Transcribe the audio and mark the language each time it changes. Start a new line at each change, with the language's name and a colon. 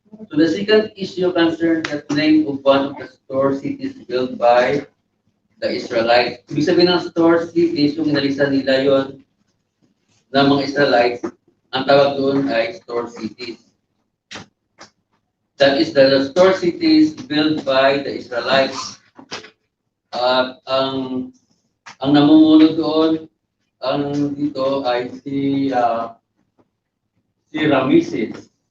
English: So the second issue concerns the claim of one of the store cities built by the Israelites.
Filipino: Ibig sabihin ng store cities, yung inalisan nila yon ng mga Israelites, ang tawag doon ay store cities.
English: That is the store cities built by the Israelites.
Filipino: At ang namumuno doon, ang dito ay si Ramesses.